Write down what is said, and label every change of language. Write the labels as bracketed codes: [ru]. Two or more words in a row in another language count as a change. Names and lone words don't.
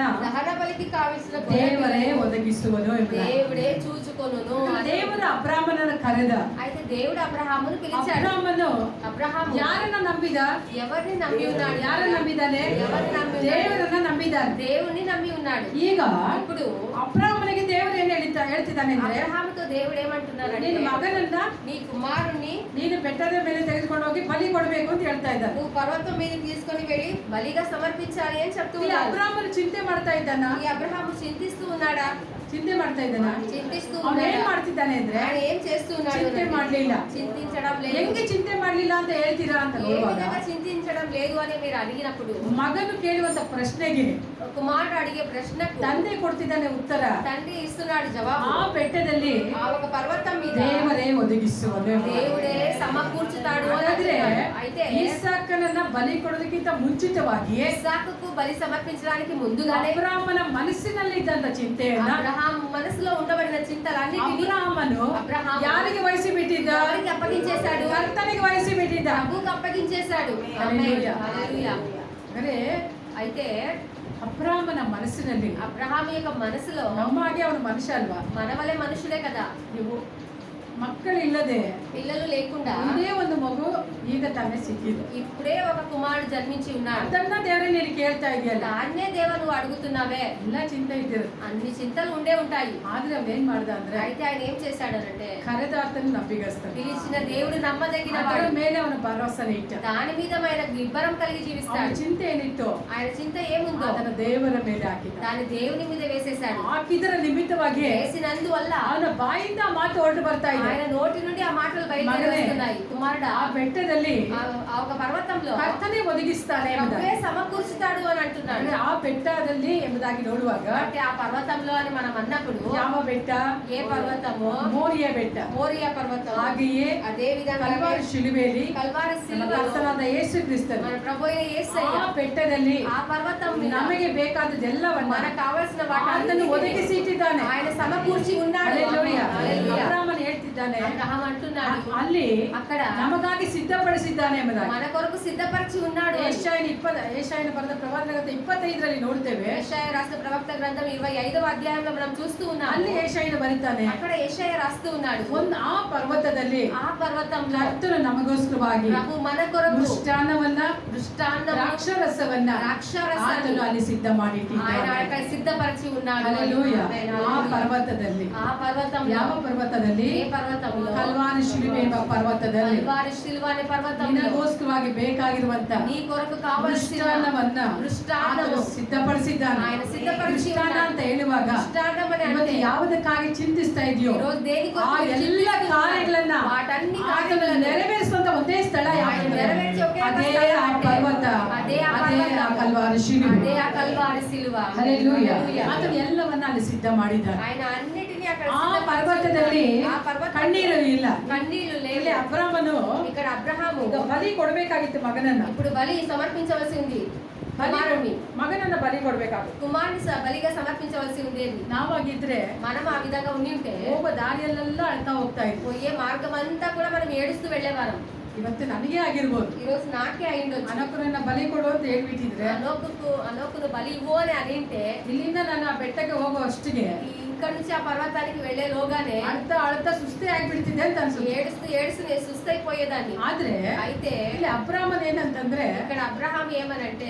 [te] దహన బలికి కావాల్సిన [kn] ದೇವರೇ ಒದಗಿಸುವನು ಎಂಬುದಾಗಿ. [te] దేవుడే చూచుకొనును. [kn] ದೇವರ ಅಬ್ರಾಮನನ್ನು ಕರೆದ. [te] అయితే దేవుడు అబ్రహామును పిలిచాడు. [kn] ಅಬ್ರಾಮನು [te] అబ్రహాము [kn] ಯಾರನ್ನ ನಂಬಿದ? [te] ఎవరిని నమ్మి ఉన్నాడు? [kn] ಯಾರನ್ನ ನಂಬಿದ್ದಾನೆ? [te] ఎవరిని నమ్మి ఉన్నాడు? [kn] ದೇವರನ್ನ ನಂಬಿದ್ದಾನೆ. [te] దేవుణ్ణి నమ్మి ఉన్నాడు. [kn] ಈಗ [te] ఇప్పుడు [kn] ಅಬ್ರಾಮನಿಗೆ ದೇವರು ಏನ್ ಹೇಳಿದ್ದಾರೆ? ಹೇಳ್ತಿದ್ದಾನೆ ಅಂದ್ರೆ, [te] ಅಬ್ರಹಾముతో దేవుడు ఏమంటున్నారంటే [kn] ನಿನ್ನ ಮಗನನ್ನ [te] నీ కుమారుణ్ణి [kn] ನೀನು ಬೆಟ್ಟದ ಮೇಲೆ ತೆಗೆದುಕೊಂಡು ಹೋಗಿ ಬಲಿ ಕೊಡಬೇಕು ಅಂತ ಹೇಳ್ತಾ ಇದ್ದಾನೆ. [te] నువ్వు పర్వతం మీద తీసుకొని వెళ్ళి బలిగా సమర్పించాలి అని చెప్తూ [kn] ಇಲ್ಲಿ [te] ఉన్నాడు. [kn] ಅಬ್ರಾಮನು ಚಿಂತೆ ಮಾಡ್ತಾ ಇದ್ದಾನ, [te] ఈ అబ్రహాము చింతిస్తూ ఉన్నాడా? [kn] ಚಿಂತೆ ಮಾಡ್ತಾ ಇದ್ದಾನ. [te] చింతిస్తూ [kn] ಅವನು ಏನ್ [te] ఉన్నాడా? [kn] ಮಾಡ್ತಿದ್ದಾನೆ ಅಂದ್ರೆ, [te] ఆయన ఏం చేస్తూ ఉన్నాడు? [kn] ಚಿಂತೆ ಮಾಡ್ಲಿಲ್ಲ. [te] చింతించడం లేదు. [kn] ಹೆಂಗೆ ಚಿಂತೆ ಮಾಡ್ಲಿಲ್ಲ ಅಂತ ಹೇಳ್ತೀರಾ ಅಂತ [te] ఏ [kn] ನೋಡುವಾಗ, [te] విధంగా చింతించడం లేదు అని మీరు అడిగినప్పుడు [kn] ಮಗನು ಕೇಳುವಂತ ಪ್ರಶ್ನೆಗೆ [te] కుమారుడు అడిగే ప్రశ్నకు [kn] ತಂದೆ ಕೊಡ್ತಿದ್ದಾನೆ ಉತ್ತರ. [te] తండ్రి ఇస్తున్నాడు జవాబు. [kn] ಆ ಬೆಟ್ಟದಲ್ಲಿ [te] ఆ ఒక పర్వతం మీద [kn] ದೇವರೇ ಒದಗಿಸುವನು. [te] దేవుడే సమకూర్చుతాడు అని [kn] ಹಾಗಾದ್ರೆ [te] అంటున్నాడు. అయితే [kn] ಇಸಾಕನನ್ನ ಬಲಿ ಕೊಡೋದಕ್ಕಿಂತ ಮುಂಚಿತವಾಗಿ [te] ఇస్సాకుకు బలి సమర్పించడానికి ముందుగానే [kn] ಅಬ್ರಾಮನ ಮನಸ್ಸಿನಲ್ಲಿ ಇದ್ದಂತ ಚಿಂತೆಯನ್ನ [te] అబ్రహాం మనసులో ఉండబడిన చింతలన్నిటిని [kn] ಅಬ್ರಾಮನು [te] అబ్రహాము [kn] ಯಾರಿಗೆ ವಹಿಸಿ ಬಿಟ್ಟಿದ್ದ? [te] ఎవరికి అప్పగించేశాడు? [kn] ಕರ್ತನಿಗೆ ವಹಿಸಿ ಬಿಟ್ಟಿದ್ದ. [te] ప్రభువుకు అప్పగించేశాడు. హల్లెలూయా. హల్లెలూయా. [kn] ಅಂದ್ರೆ [te] అయితే [kn] ಅಬ್ರಾಮನ ಮನಸ್ಸಿನಲ್ಲಿ, [te] అబ్రహాం యొక్క మనసులో [kn] ನಮ್ಮಾಗೆ ಅವನು ಮನುಷ್ಯ ಅಲ್ವಾ, [te] మనవలే మనుషుడే కదా, [kn] ನೀವು ಮಕ್ಕಳಿಲ್ಲದೆ [te] పిల్లలు లేకుండా [kn] ಇದೇ ಒಂದು ಮಗು ಈಗ ತಾನೇ ಸಿಕ್ಕಿದೆ. [te] ఇప్పుడే ఒక కుమారుడు జన్మించి ఉన్నాడు. [kn] ಅದನ್ನ ದೇವರೇ ನೀನು ಕೇಳ್ತಾ ಇದೆಯಲ್ಲ, [te] దాన్నే దేవ నువ్వు అడుగుతున్నావే. [kn] ಎಲ್ಲ ಚಿಂತೆ ಇದ್ದಿರು. [te] అన్ని చింతలు ఉండే ఉంటాయి. [kn] ಆದ್ರೆ ಅವನೇನ್ ಮಾಡ್ದ ಅಂದ್ರೆ, [te] అయితే ఆయన ఏం చేశాడనంటే [kn] ಕರೆದ ಆತನ ನಂಬಿಗಸ್ತಾನೆ. [te] పిలిచిన దేవుడు నమ్మదగిన [kn] ಅದರ [te] వాడు. [kn] ಮೇಲೆ ಅವನ ಭರವಸೆ ಇಟ್ಟ. [te] దాని మీద ఆయన నిబ్బరం కలిగి [kn] ಅವನ [te] జీవిస్తాడు. [kn] ಚಿಂತೆ ಏನಿತ್ತು [te] ఆయన చింత ఏముందో [kn] ಅದನ್ನ ದೇವರ ಮೇಲೆ ಹಾಕಿದ. [te] దాని దేవుని మీద వేసేశాడు. [kn] ಹಾಕಿದರ ನಿಮಿತ್ತವಾಗಿ [te] వేసినందువల్ల [kn] ಅವನ ಬಾಯಿಂದ ಆ ಮಾತು ಹೊರಟು ಬರ್ತಾ ಇದೆ. [te] ఆయన నోటి నుండి ఆ మాటలు బయలుదేరి మగనే, వస్తున్నాయి. కుమారుడా, [kn] ಆ ಬೆಟ್ಟದಲ್ಲಿ [te] ఆ ఒక పర్వతంలో [kn] ಕರ್ತನೇ ಒದಗಿಸ್ತಾನೆ [te] ప్రభువే [kn] ಎಂಬುದಾಗಿ. [te] సమకూర్చుతాడు అని అంటున్నాడు. [kn] ಅಂದ್ರೆ ಆ ಬೆಟ್ಟದಲ್ಲಿ ಎಂಬುದಾಗಿ ನೋಡುವಾಗ, [te] అంటే ఆ పర్వతంలో అని మనం అన్నప్పుడు [kn] ಯಾವ ಬೆಟ್ಟ? [te] ఏ పర్వతమో? [kn] ಮೋರಿಯ ಬೆಟ್ಟ. [te] మోరియా పర్వతం. [kn] ಹಾಗೆಯೇ [te] అదే విధంగా [kn] ಕಲ್ವಾರಿ ಶಿಲುಬೆಯಲ್ಲಿ [te] కల్వారి [kn] ನಮ್ಮ [te] శిలువ [kn] ಕರ್ತನಾದ ಯೇಸು ಕ್ರಿಸ್ತನು [te] మన ప్రభువైన యేసయ్య [kn] ಆ ಬೆಟ್ಟದಲ್ಲಿ [te] ఆ పర్వతం మీద [kn] ನಮಗೆ ಬೇಕಾದದ್ದೆಲ್ಲವನ್ನ [te] మనకు కావాల్సిన [kn] ಆತನು ಒದಗಿಸಿ ಇಟ್ಟಿದ್ದಾನೆ. [te] ఆయన సమకూర్చి ఉన్నాడు. [kn] ಹಲ್ಲೆಲೂಯಾ. [te] హల్లెలూయా. [kn] ಅಬ್ರಾಮನು ಹೇಳ್ತಿದ್ದಾನೆ, [te] అబ్రహాం అంటున్నాడు [kn] ಅಲ್ಲಿ [te] అక్కడ [kn] ನಮಗಾಗಿ ಸಿದ್ಧಪಡಿಸಿದ್ದಾನೆ ಎಂಬುದಾಗಿ. [te] మన కొరకు సిద్ధపరిచి ఉన్నాడు. [kn] ಏಷಾಯನ ಬರೆದ ಪ್ರವಾದನ ಗ್ರಂಥ 25ರಲ್ಲಿ ನೋಡ್ತೇವೆ. [te] యెషయా రాసిన ప్రవక్త గ్రంథం 25వ అధ్యాయంలో మనం చూస్తూ ఉన్నాము. [kn] ಅಲ್ಲಿ ಏಷಾಯನ ಬರೀತಾನೆ, [te] అక్కడ యెషయా రాస్తూ ఉన్నాడు. [kn] ಆ ಪರ್ವತದಲ್ಲಿ [te] ఆ పర్వతంలో [kn] ಕರ್ತನು ನಮಗೋಸ್ಕರವಾಗಿ [te] ప్రభు మన కొరకు [kn] ಮೃಷ್ಟಾನ್ನವನ್ನ, [te] దృష్టాన్నము, [kn] ದ್ರಾಕ್ಷಾರಸವನ್ನ [te] ద్రాక్షారసాన్ని [kn] ಆತನು ಅಲ್ಲಿ ಸಿದ್ಧ [te] ఆయన [kn] ಮಾಡಿಟ್ಟಿದ್ದಾನೆ. [te] అక్కడ సిద్ధపరిచి ఉన్నాడు. [kn] ಹಲ್ಲೆಲೂಯಾ. [te] ఆమేన్. [kn] ಆ ಪರ್ವತದಲ್ಲಿ, [te] ఆ పర్వతంలో, [kn] ಯಾವ ಪರ್ವತದಲ್ಲಿ? [te] ఏ పర్వతంలో? [kn] ಕಲ್ವಾರಿ ಶಿಲುಬೆ ಎಂಬ ಪರ್ವತದಲ್ಲಿ [te] కల్వారి శిలువ అనే పర్వతంలో [kn] ನಿನಗೋಸ್ಕರವಾಗಿ ಬೇಕಾಗಿರುವಂತ [te] నీ కొరకు కావలసిన [kn] ಮೃಷ್ಟಾನ್ನವನ್ನ [te] మృష్టాన్నము [kn] ಆತನು ಸಿದ್ಧಪಡಿಸಿದ್ದಾನೆ. [te] ఆయన ಸಿದ್ಧಪಡಿಸಿ [kn] ಮೃಷ್ಟಾನ್ನ [te] ఉన్నాడు. [kn] ಅಂತ ಹೇಳುವಾಗ [te] మృష్టాన్నం అని [kn] ಇವತ್ತು [te] అంటే [kn] ಯಾವುದಕ್ಕಾಗಿ ಚಿಂತಿಸ್ತಾ ಇದೆಯೋ [te] ఈ రోజు దేని [kn] ಆ [te] కొరకు [kn] ಎಲ್ಲ [te] చింతిస్తున్నావు? [kn] ಕಾರ್ಯಗಳನ್ನ [te] వాటన్ని [kn] ಆತನು [te] కార్యಗಳನ್ನು [kn] ನೆರವೇರಿಸುವಂತ ಒಂದೇ ಸ್ಥಳ [te] ఆయన [kn] ಯಾವುದು? [te] నెరవేర్చే ఒకే ఒక [kn] ಅದೇ [te] స్థలం [kn] ಆ [te] అంటే [kn] ಪರ್ವತ, [te] అదే ఆ [kn] ಅದೇ ಆ [te] పర్వతం, [kn] ಕಲ್ವಾರಿ ಶಿಲುಬೆ. [te] అదే ఆ కల్వారి శిలువ. [kn] ಹಲ್ಲೆಲೂಯಾ. [te] హల్లెలూయా. [kn] ಆತನು ಎಲ್ಲವನ್ನ ಅಲ್ಲಿ ಸಿದ್ಧ ಮಾಡಿದ್ದಾನೆ. [te] ఆయన అన్నిటినీ అక్కడ [kn] ಆ [te] సిద్ధపరిచి [kn] ಪರ್ವತದಲ್ಲಿ [te] ఉన్నాడు. ಆ పర్వతం [kn] ಕಣ್ಣೀರು ಇಲ್ಲ. [te] కన్నీళ్లు [kn] ಇಲ್ಲಿ [te] లేవు. [kn] ಅಬ್ರಾಮನು [te] ఇక్కడ అబ్రహాము [kn] ಈಗ ಬಲಿ ಕೊಡ್ಬೇಕಾಗಿತ್ತು ಮಗನನ್ನ. [te] ఇప్పుడు బలి సమర్పించవలసి ఉంది. కుమారుణ్ణి, [kn] ಮಗನನ್ನ ಬಲಿ ಕೊಡ್ಬೇಕಾಗಿತ್ತು. [te] కుమారుని బలిగా సమర్పించవలసి ఉండేది. [kn] ನಾವಾಗಿದ್ರೆ [te] మనం ఆ విధంగా ఉండి ఉంటే [kn] ಹೋಗೋ ದಾರಿಯಲ್ಲೆಲ್ಲ ಅಳ್ತಾ ಹೋಗ್ತಾ ಇದ್ವಿ. [te] పోయే మార్గం అంతా కూడా మనం ఏడుస్తూ వెళ్ళేవారం. [kn] ಇವತ್ತು ನನಗೆ ಆಗಿರ್ಬೋದು, [te] ఈ రోజు నాకే అయిండొచ్చు. [kn] ಅನಕರನ್ನ ಬಲಿ ಕೊಡು ಅಂತ ಹೇಳ್ಬಿಟ್ಟಿದ್ರೆ [te] అనోకును బలి ఇవ్వు అని అనింటే [kn] ಇಲ್ಲಿಂದ ನಾನು ಆ ಬೆಟ್ಟಕ್ಕೆ ಹೋಗೋ ಅಷ್ಟಿಗೆ [te] ఇక్కడ నుంచి ఆ పర్వతానికి వెళ్ళేలోగానే [kn] ಅಳ್ತಾ ಅಳ್ತಾ ಸುಸ್ತೇ ಆಗ್ಬಿಡ್ತಿದೆ ಅಂತ ಅನ್ಸುತ್ತೆ. [te] ఏడుస్తూ ఏడుస్తూ నేను సుస్తైపోయేదాన్ని. [kn] ಆದ್ರೆ [te] అయితే [kn] ಇಲ್ಲಿ ಅಬ್ರಾಮನ್ ಏನಂತಂದ್ರೆ, [te] ఇక్కడ అబ్రహాం ఏమనంటే